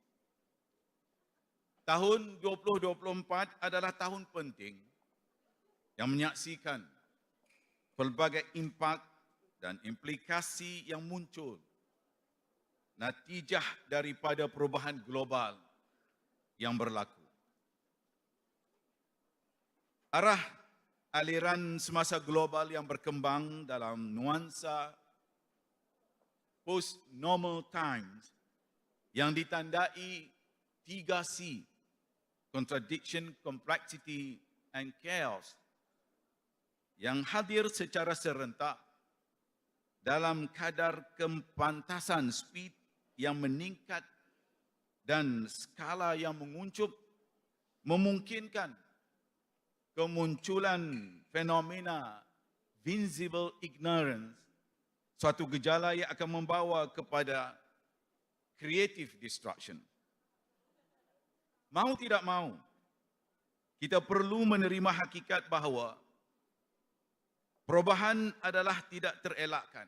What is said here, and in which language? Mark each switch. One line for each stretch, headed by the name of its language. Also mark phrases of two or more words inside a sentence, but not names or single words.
Malay: Tahun 2024 adalah tahun penting yang menyaksikan pelbagai impak dan implikasi yang muncul natijah daripada perubahan global yang berlaku. Arah aliran semasa global yang berkembang dalam nuansa
English: post-normal times
Malay: yang
English: ditandai 3C, contradiction, complexity, and chaos,
Malay: yang hadir secara serentak dalam kadar kepantasan speed yang meningkat dan skala yang menguncup, memungkinkan kemunculan fenomena
English: visible ignorance,
Malay: suatu gejala yang akan membawa kepada
English: creative destruction.
Malay: Mau tidak mau, kita perlu menerima hakikat bahawa perubahan adalah tidak terelakkan.